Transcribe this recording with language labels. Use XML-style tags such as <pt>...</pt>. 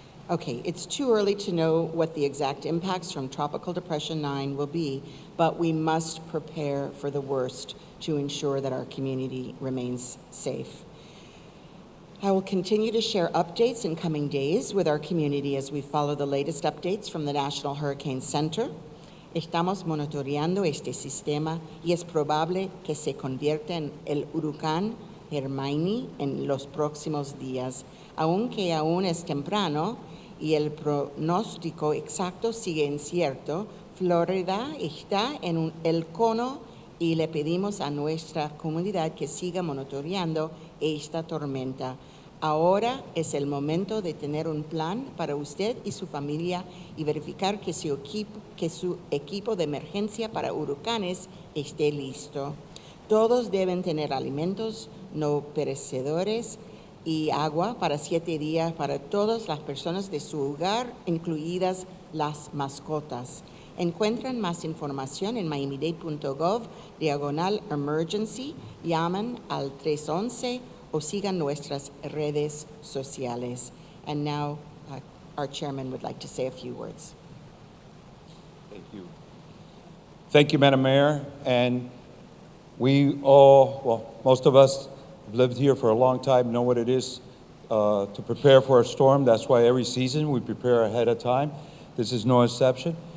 <en>Okay, it's too early to know what the exact impacts from Tropical Depression 9 will be, but we must prepare for the worst to ensure that our community remains safe. I will continue to share updates in coming days with our community as we follow the latest updates from the National Hurricane Center.</en> <es>Estamos monitoreando este sistema y es probable que se convierta en el huracán Hermione en los próximos días. Aunque aún es temprano y el pronóstico exacto sigue incierto, Florida está en el cono y le pedimos a nuestra comunidad que siga monitoreando esta tormenta. Ahora es el momento de tener un plan para usted y su familia y verificar que su equipo de emergencia para huracanes esté listo. Todos deben tener alimentos no perecedores y agua para 7 días para todas las personas de su hogar, incluidas las mascotas. Encuentran más información en miamidade.gov/emergency, llaman al 311 o sigan nuestras redes sociales.</es> <en>And now our chairman would like to say a few words. Thank you. Thank you, Madam Mayor. And we all, well, most of us have lived here for a long time, know what it is to prepare for a storm. That's why every season we prepare ahead of time. This is no exception.</en>